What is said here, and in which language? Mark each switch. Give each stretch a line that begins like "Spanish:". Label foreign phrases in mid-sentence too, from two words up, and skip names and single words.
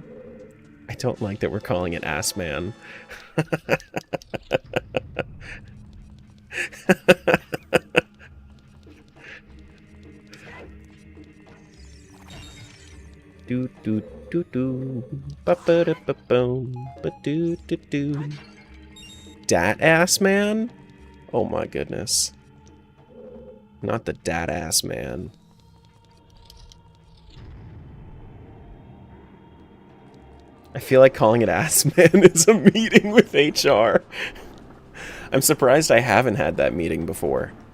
English: I don't like that we're calling it Ass Man. Do do do do ba ba da ba boom ba do do do. Dat Ass Man? Oh my goodness. Not the Dat Ass Man. I feel like calling it Ass Man is a meeting with HR. I'm surprised I haven't had that meeting before.